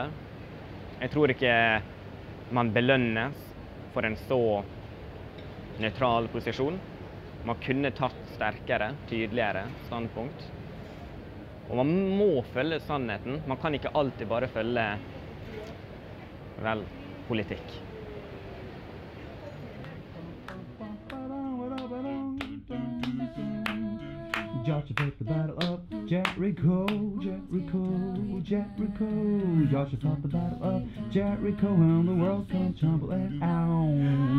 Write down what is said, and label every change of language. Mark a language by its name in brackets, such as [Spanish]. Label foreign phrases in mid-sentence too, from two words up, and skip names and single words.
[Norwegian] Jeg tror ikke man belønnes for en så nøytral posisjon. Man kunne tatt sterkere, tydeligere standpunkt. Og man må følge sannheten. Man kan ikke alltid bare følge, vel, politikk. [English] Joshua fought the battle of Jericho, Jericho, Jericho. Joshua fought the battle of Jericho, and the world come tumbling down.